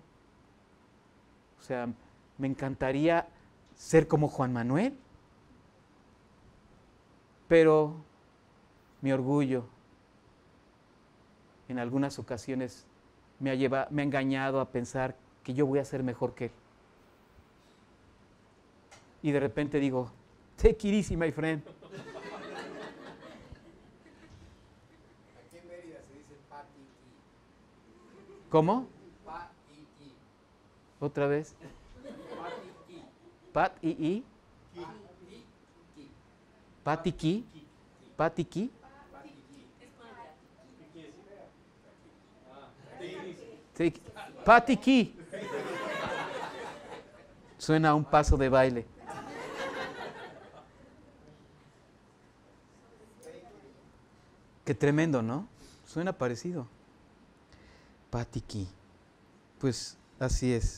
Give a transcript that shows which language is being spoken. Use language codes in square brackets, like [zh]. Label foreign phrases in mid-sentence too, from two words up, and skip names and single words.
[es] O sea, me encantaría ser como Juan Manuel. Pero mi orgullo en algunas ocasiones me ha engañado a pensar que yo voy a ser mejor que él. Y de repente digo, [en] take it easy, my friend. [es] Aquí en Mérida se dice patiki. ¿Cómo? Patiki. ¿Otra vez? Patiki. Pat-i-i. Patiki. Patiki. Patiki. Suena a un paso de baile. Qué tremendo, ¿no? Suena parecido. Patiki. Pues así es.